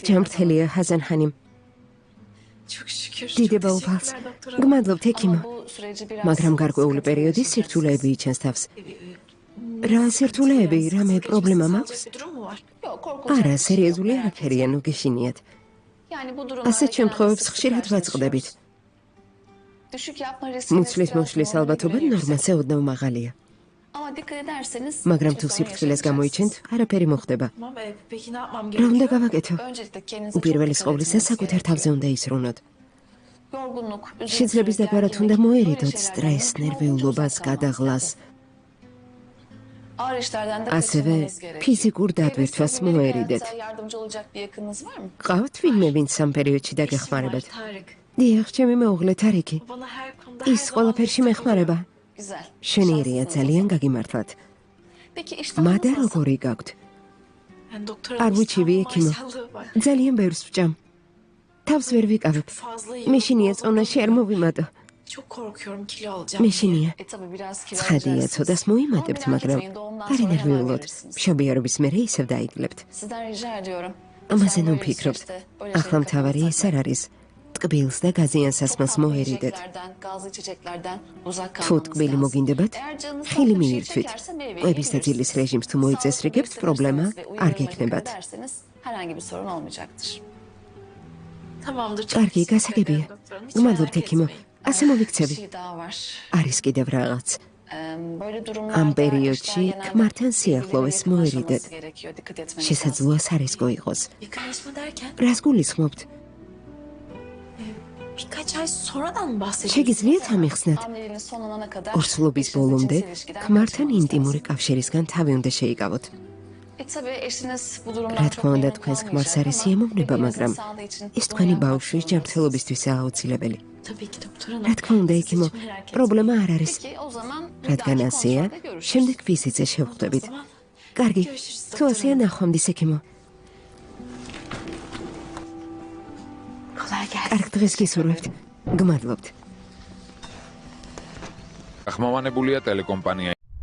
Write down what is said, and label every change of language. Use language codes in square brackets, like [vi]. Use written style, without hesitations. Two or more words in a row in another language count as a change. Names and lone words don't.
[ka] ჯანმრთელია ჰაზან ხანიმ. [tr] Çok şükür. [ka] დიდებულ [tr] Çok [ka] ფალს. [tr] teşekkürler doktor. [ka] გმადლობთ ექიმო. [tr] Ama bu süreci biraz [ka] მაგრამ გარკვეული [tr] sıkıntılı [ka] პერიოდი [tr] geçireceğiz. [ka] სირთულეები იჩენს თავს. რა სირთულეები, რამე პრობლემა მაქვს? [tr] Bir durum mu var? Yok korkulacak [ka] არა, [tr] bir şey yok, [ka] სერიოზული [tr] merak [ka] არაფერია, ნუ გეშინიათ. [tr] etmeyin. Yani bu durumlarda [ka] ასეთ შემთხვევებს [tr] genelde [ka] ხშირად [tr] sık [ka] ვაწყდებით. [tr] karşılaşıyoruz. Düşük yapma riski [ka] მუცლის მოშლის ალბათობა ნორმაზე ოდნავ მაღალია. [tr] Ama dikkat ederseniz [ka] მაგრამ [tr] hiçbir [ka] თუ [tr] sorun [ka] სიფრთხილეს [tr] yaşamayacağız. [ka] გამოიჩენთ, არაფერი მოხდება. [tr] Tamam, peki ne yapmam [ka] რა უნდა [tr] gerekiyor? [ka] გავაკეთო? [tr] Öncelikle kendinize çok [ka] უპირველეს [tr] dikkat [ka] ყოვლისა [tr] etmeniz [ka] საკუთარ [tr] gerekiyor. [ka] თავზე უნდა ისრუნოთ. [tr] Yorgunluk, üzüntü, [ka] შეძლების დაბარათ უნდა [tr] gerginlik, [ka] მოერიდოთ [tr] böyle [ka] სტრესს, [tr] şeylerden [ka] ნერვიულობას, [tr] mümkün olduğunca [ka] გადაღლას, [tr] uzak kalmanız lazım. Ağır işlerden de [ka] ასევე [tr] kaçınmanız gerekiyor. [ka] ფიზიკურ დატვირთვას [tr] Evde size günlük [ka] მოერიდეთ. [tr] hayatınıza yardımcı olacak bir yakınınız var mı? [ka] ყავთ ვინმე, ვინც ამ პერიოდში დაგეხმარებათ? Tarık. დიახ, ჩემი მეუღლე თარიკი. [tr] Bana her konuda [ka] ის ყველაფერში მეხმარება. [tr] Güzel. [ka] შენიერია, [tr] Şanslısınız. [ka] ძალიან გაგიმართლათ. [tr] Peki [ka] მადა [tr] iştahınız nasıl? [ka] როგორი გაქვთ? [tr] Yani doktor [ka] არ ვიჩივი ექიმო. ძალიან ბევრს ვჭამ. თავს ვერ ვიკავებ. [tr] Fazla [ka] მეშინია წონაში არ მოვიმატო. [tr] Çok korkuyorum kilo alacağım. [ka] მეშინია. [tr] E tabii biraz kilo [ka] ცხადია, [tr] alacaksınız. [ka] ცოდას მოიმატებთ, [tr] Ama merak [ka] მაგრამ [tr] etmeyin, doğumdan [ka] არ [tr] sonra hemen [ka] ენერვიულოთ. [tr] görürsünüz. [ka] მშობიარობის მერე ისევ დაიგლებთ. [tr] Sizden rica ediyorum. [ka] ამაზე [tr] Lütfen [ka] ნუ [tr] böyle [ka] ფიქრობთ. [tr] süreçte böyle [ka] ახლა [tr] şeyleri [ka] მთავარი [tr] kafanıza [ka] ეს არ არის. ტკბილს და გაზიან სასმელს [tr] Çok tatlı [ka] მოერიდეთ. [tr] yiyeceklerden, gazlı içeceklerden uzak [ka] თუ [tr] kalmanız [ka] ტკბილი [tr] lazım. [ka] მოგინდებათ, [tr] Eğer canınız [ka] ხილი [tr] farklı bir şey [ka] მიირთვით. [tr] çekerse meyve [ka] კვების და ძილის [tr] yiyebilirsiniz. [ka] რეჟიმს თუ მოიწესრიგებთ, [tr] Sağlıklı [ka] პრობლემა [tr] beslenirseniz ve [ka] არ [tr] uyumaya dikkat [ka] გექნებათ. [tr] ederseniz herhangi bir sorun olmayacaktır. Tamamdır. [ka] კარგი, გასაგებია. გმადლობთ ექიმო. ასე [tr] Bir [ka] მოვიქცევი. [tr] şey daha var. [ka] არის კიდევ რაღაც. [tr] Böyle [ka] ამ [tr] durumlarda [ka] პერიოდში [tr] eşler genelde [ka] ქმართან [tr] birbirleriyle [ka] სიახლოვეს მოერიდეთ. [tr] yakınlaşmaması gerekiyor. Dikkat etmeniz lazım. [ka] შესაძლოა სარისკო იყოს. [tr] Yakınlaşma derken [ka] რას გულისხმობთ? [tr] birkaç ay sonradan mı bahsediyorsun? [ka] შეგიძლიათ ამიხსნათ? [tr] Hamileliğiniz sonlanana kadar [ka] ორსულობის [tr] eşinizle [ka] ბოლომდე [tr] cinsel ilişkiden [ka] ქმართან [tr] kaçınmanız [ka] ინტიმური [tr] lazım. [ka] კავშირისგან თავი უნდა შეიკავოთ. [tr] Tabii eşiniz bu durumdan [ka] რა [tr] çok [ka] თქმა უნდა, [tr] memnun [ka] თქვენს [tr] kalmayacak [ka] ქმარს არის [tr] ama [ka] ემოვნება, [tr] bebeğinizin [ka] მაგრამ [tr] sağlığı için [ka] ეს [tr] bunu [ka] თქვენი [tr] yapmak [ka] ბავშვის [tr] zorundasınız. [ka] ჯანმრთელობისთვისაა აუცილებელი. [tr] Tabii ki doktor hanım. [ka] რა თქმა უნდა, [tr] Siz [ka] ექიმო, [tr] hiç merak etmeyin. [ka] პრობლემა არ არის. [tr] Peki o zaman bir [ka] რადგან [tr] dahaki [ka] ასეა, [tr] kontrolde görüşürüz. [ka] შემდეგ ვიზიტზე [tr] O [ka] შევხვდებით. [tr] zaman [ka] კარგი, [tr] Görüşürüz, [ka] თუ [tr] doktor [ka] ასეა, ნახვამდის ექიმო. [tr] kolay gelsin. [ka] კარგ დღეს გისურვებთ. გმადლობთ. ახმოვანებულია ტელეკომპანია